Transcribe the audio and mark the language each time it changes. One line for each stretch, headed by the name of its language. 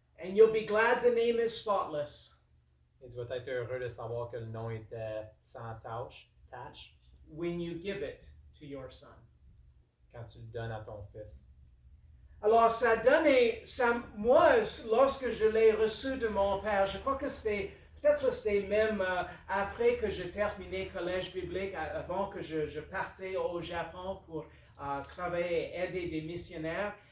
English: And you'll be glad the name is spotless
French: Et tu vas être heureux de savoir que le nom était sans tache
English: when you give it to your son.
French: quand tu le donnes à ton fils. Alors, ça donnait, moi, lorsque je l'ai reçu de mon père, je crois que peut-être c'était même après que j'ai terminé collège biblique, avant que je partais au Japon pour travailler et aider des missionnaires.